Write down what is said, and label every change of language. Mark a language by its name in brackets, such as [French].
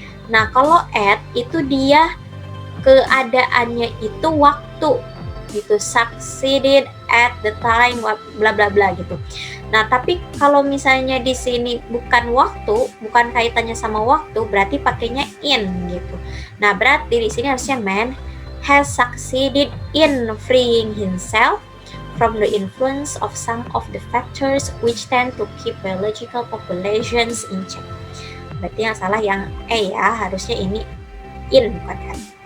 [Indonesian] Nah, kalau at itu dia keadaannya itu waktu gitu, [English] succeeded at the time [Indonesian] bla bla bla gitu. Nah, tapi kalau misalnya di sini bukan waktu, bukan kaitannya sama waktu, berarti pakainya in gitu. Nah, berarti di sini harusnya [English] man has succeeded in freeing himself from the influence of some of the factors which tend to keep biological populations in check. [Indonesian] Berarti yang salah yang E ya, harusnya ini in bukan at.